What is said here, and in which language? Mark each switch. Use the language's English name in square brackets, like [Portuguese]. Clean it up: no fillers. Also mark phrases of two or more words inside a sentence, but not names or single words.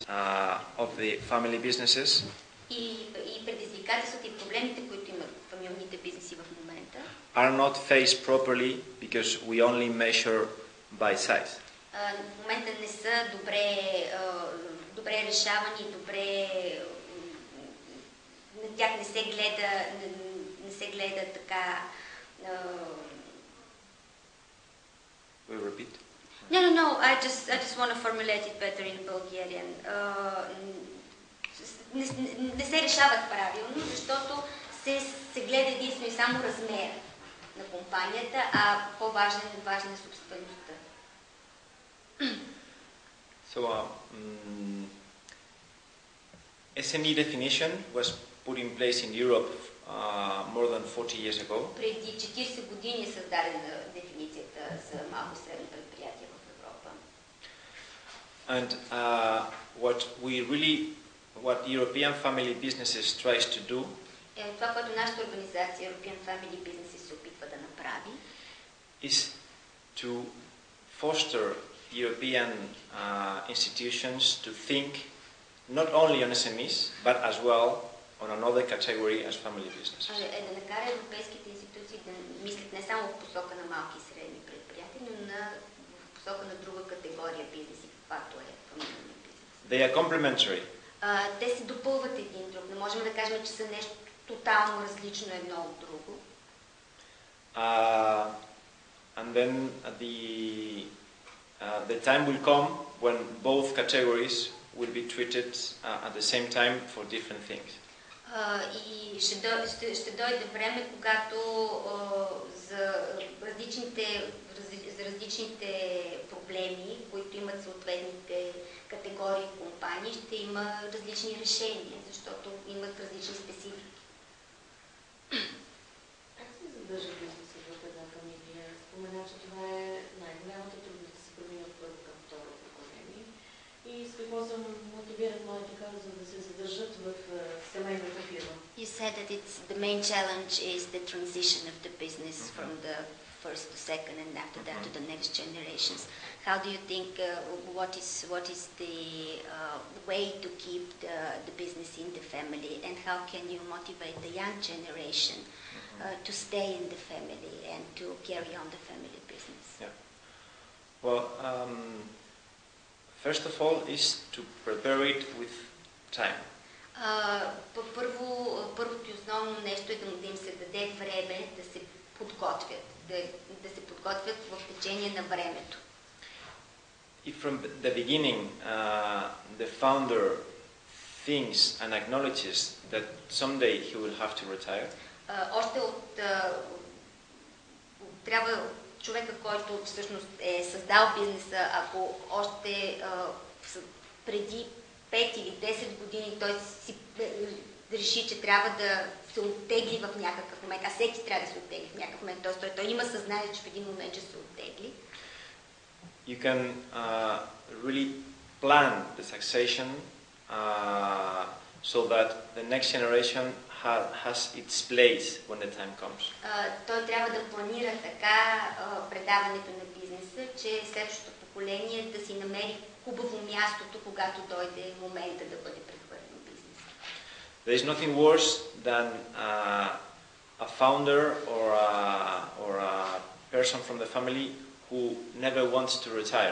[English] of the family businesses [Bulgarian] И предизвикателствата и проблемите, които имат фамилните бизнеси в момента, [English] are not faced properly because we only measure by size. [Bulgarian] В момента не са добре решавани, на тях не се гледа така. [English] We repeat. No. I just want to formulate it better in Bulgarian. [Bulgarian] Не се решават правилно, защото се гледа единствено и само размер на компанията, а по-важна е собствеността. [English] So, SME definition was put in place in Europe more than 40 years ago. [Bulgarian] Преди 40 години е създадена дефиницията за малко и средно предприятие в Европа. [English] And what European Family Businesses tries to do [Bulgarian] Това, което нашата организация European Family Businesses се опитва да направи, [English] is to foster European institutions to think not only on SMEs, but as well on another category as family businesses. [Bulgarian] Е да накара европейските институции да мислят не само в посока на малки и средни предприятия, но в посока на друга категория бизнеси, каквато е фамилния бизнес. [English] They are complementary. [Bulgarian] Те се допълват един друг. Не можем да кажем, че са нещо тотално различно едно от друго. [English] And then the time will come when both categories will be treated at the same time for different things. [Bulgarian] И ще дойде време, когато за различните проблеми, които имат съответните категории компании, ще има различни решения, защото имат различни специфики. Как се задържа бизнесът в една фамилия? Спомена, че това е най-голямата трудност да се премина от първо към второ поколение. И с какво се мотивират моите хора, за да се задържат в семейната фирма? [English] You said that the main challenge is the transition of the business from the first to second and after that to the next generations. How do you think, what is the way to keep the business in the family, and how can you motivate the young generation to stay in the family and to carry on the family business? Yeah. Well, first of all is to prepare it with time. [Bulgarian] Първото и основно нещо е да им се даде време да се подготвят, да се подготвят в течение на времето. [English] If from the beginning the founder thinks and acknowledges that someday he will have to retire, [Bulgarian] трябва човека, който всъщност е създал бизнеса, ако още преди 5 или 10 години той си реши, че трябва да се оттегли в някакъв момент, а всеки трябва да се оттегли в някакъв момент, т.е. той има съзнание, че в един момент ще се оттегли. [English] You can really plan the succession so that the next generation has its place when the time comes. [Bulgarian] Той трябва да планира така предаването на бизнеса, че следващото поколение да си намери хубаво мястото, когато дойде момента да бъде прехвърлен бизнес. [English] There is nothing worse than a founder or a person from the family who never wants to retire.